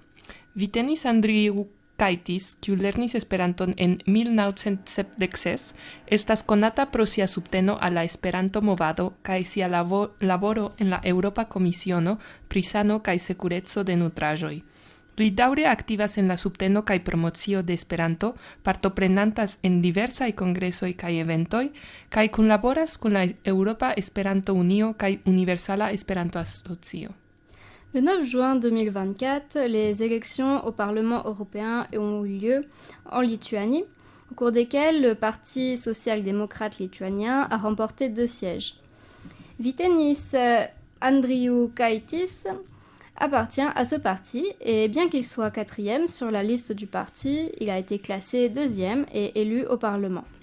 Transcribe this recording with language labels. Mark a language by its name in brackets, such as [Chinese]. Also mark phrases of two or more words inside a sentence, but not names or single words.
[Esperanto] Vytenis Andriukaitis, kiu lernis Esperanton en 1976, estas konata pro sia subteno al la Esperanto-movado kaj sia laboro en la Eŭropa Komisiono pri sano kaj sekureco de nutraĵoj. Li daŭre aktivas en la subteno kaj promocio de Esperanto, partoprenantas en diversaj kongresoj kaj eventoj, kaj kunlaboras kun la Eŭropa Esperanto-Unio kaj Universala Esperanto-Asocio. [French] Le 9 juin 2024, les élections au Parlement européen ont eu lieu en Lituanie, au cours desquelles le Parti social-démocrate lituanien a remporté 2 sièges. Vytenis Andriukaitis appartient à ce parti et bien qu'il soit 4e sur la liste du parti, il a été classé 2e et élu au Parlement.